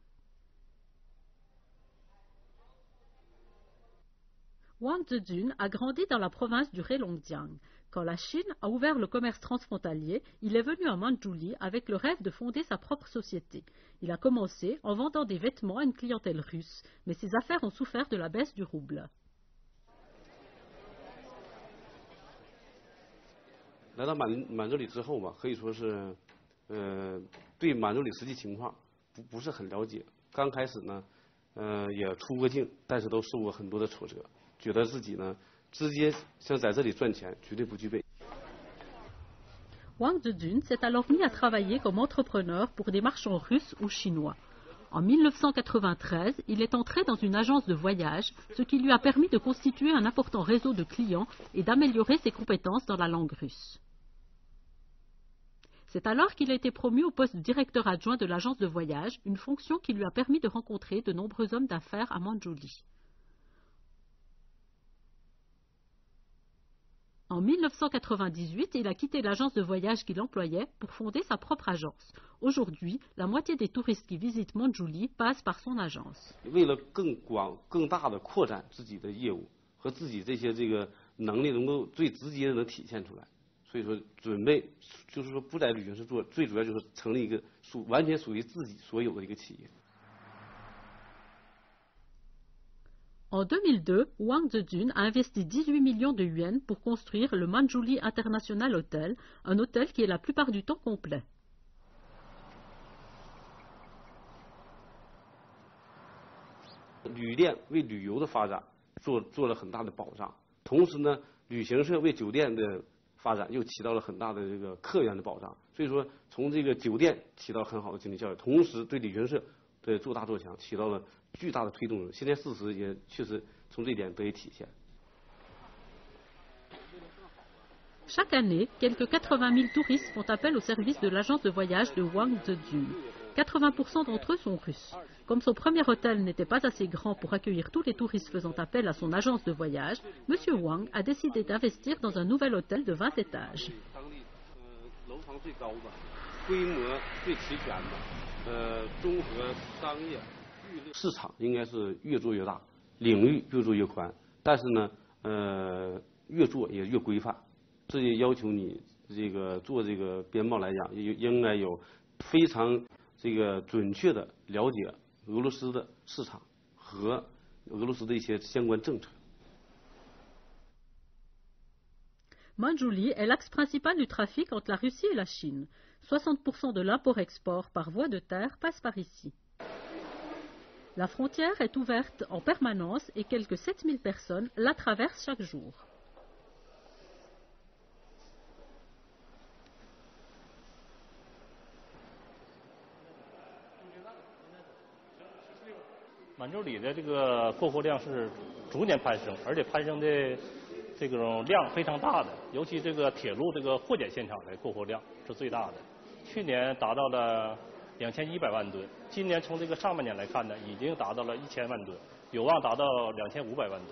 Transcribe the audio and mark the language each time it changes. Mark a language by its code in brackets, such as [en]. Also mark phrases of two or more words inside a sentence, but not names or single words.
[fr] Wang Zedun a grandi dans la province du Heilongjiang. Quand la Chine a ouvert le commerce transfrontalier, il est venu à Mandchourie avec le rêve de fonder sa propre société. Il a commencé en vendant des vêtements à une clientèle russe, mais ses affaires ont souffert de la baisse du rouble. [zh] 来到满洲里之后吧，可以说是，对满洲里实际情况不是很了解。刚开始呢，也出过境，但是都受过很多的挫折，觉得自己呢，直接想在这里赚钱，绝对不具备。 [fr] Wang Zedun s'est alors mis à travailler comme entrepreneur pour des marchands russes ou chinois. En 1993, il est entré dans une agence de voyage, ce qui lui a permis de constituer un important réseau de clients et d'améliorer ses compétences dans la langue russe. C'est alors qu'il a été promu au poste de directeur adjoint de l'agence de voyage, une fonction qui lui a permis de rencontrer de nombreux hommes d'affaires à Mandchourie. En 1998, il a quitté l'agence de voyage qu'il employait pour fonder sa propre agence. Aujourd'hui, la moitié des touristes qui visitent Mandchourie passent par son agence. [zh] 为了更大的扩展自己的业务和自己这个能力能够最直接的能体现出来， 所以说准备就是说不在旅行社做，最主要就是成立一个完全属于自己所有的一个企业。 [fr] En 2002, Wang Zedun a investi 18 millions de yuans pour construire le Manjuli International Hotel, un hôtel qui est la plupart du temps complet. [zh] 旅店为旅游的发展做了很大的保障，同时呢，旅行社为酒店的发展又起到了很大的这个客源的保障。所以说，从这个酒店起到很好的经济效益，同时对旅行社的做大做强起到了巨大的推动作用。现在事实也确实从这一点得以体现。 [fr] Chaque année, quelques 80 000 touristes font appel au service de l'agence de voyage de Wang Zedun. 80% d'entre eux sont russes. Comme son premier hôtel n'était pas assez grand pour accueillir tous les touristes faisant appel à son agence de voyage, M. Wang a décidé d'investir dans un nouvel hôtel de 20 étages. [zh] 市场应该是越做越大，领域越做越宽，但是呢，越做也越规范。这也要求你这个做这个编报来讲，应该有非常这个准确的了解俄罗斯的市场和俄罗斯的一些相关政策。 [fr] Manjuli est l'axe principal du trafic entre la Russie et la Chine. 60% de l'import-export par voie de terre passe par ici. La frontière est ouverte en permanence et quelques 7000 personnes la traversent chaque jour. [zh] Manjuli 的这个过货量是逐年攀升，而且攀升的这种量非常大的，尤其这个铁路这个货检现场的过货量是最大的，去年达到了2100万吨，今年从这个上半年来看呢，已经达到了1000万吨，有望达到2500万吨。